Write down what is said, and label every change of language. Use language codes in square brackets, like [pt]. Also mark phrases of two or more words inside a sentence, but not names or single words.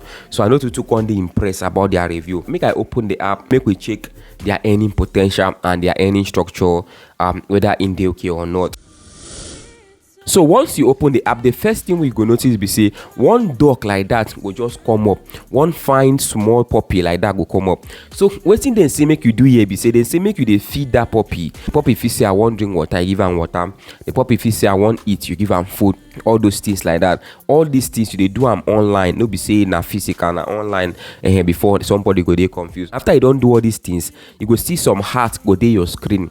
[pcm] So I know to come dey impressed about their review. Make I open the app, make we check their earning potential and their earning structure, whether in dey okay or not. So once you open the app, the first thing we go notice be say one dog like that will just come up, one fine small puppy like that will come up. So wetin they say make you do here be say they say make you dey feed that puppy. Puppy fit say I want drink water, you give am water. The puppy fit say I want eat, you give am food. All those things like that. All these things you dey do am online, no be say na physical, na online. Before somebody go dey confused. After you don't do all these things, you go see some hearts go dey your screen.